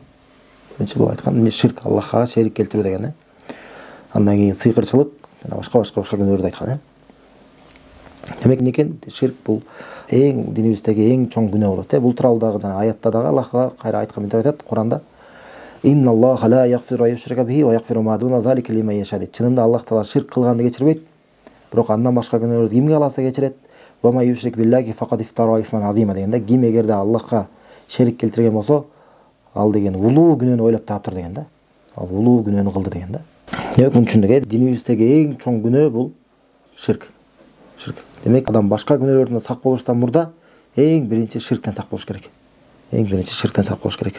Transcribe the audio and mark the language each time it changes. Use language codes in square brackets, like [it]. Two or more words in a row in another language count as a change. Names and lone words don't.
[ky] Биринчи бул айткан эмне ширк, Аллахка шерик келтирүү деген да. Андан кийин сыйкырчылык жана башка күнөөлөрдү айткан. Демек некен ширк бул эң динибиздеги эң чоң күнөө болот. Бул тууралуу дагы жана аятта дагы Аллахка кайра айткан мынтип айтат Куранда. [ar] إن الله لا يغفر أن يشرك به ويغفر ما دون ذلك لمن يشاء. [ky] Чынында Аллах Таала ширк кылганды кечирбейт. Бирок андан башка күнөөлөрдү кимге кааласа кечирет. [ar] ومن يشرك بالله فقد افترى إثما عظيما [ky] дегенде, ким эгерде Аллахка шерик келтирген болсо, ал деген улуу күнөөнү ойлоп таптыр деген да. Ал улуу күнөөнү кылды деген да. Демек муну түшүндүк. Динибиздеги эң чоң күнөө бул ширк. Демек адам башка күнөөлөрдөн сак болуштан мурда эң биринчи ширктен сак болуш керек.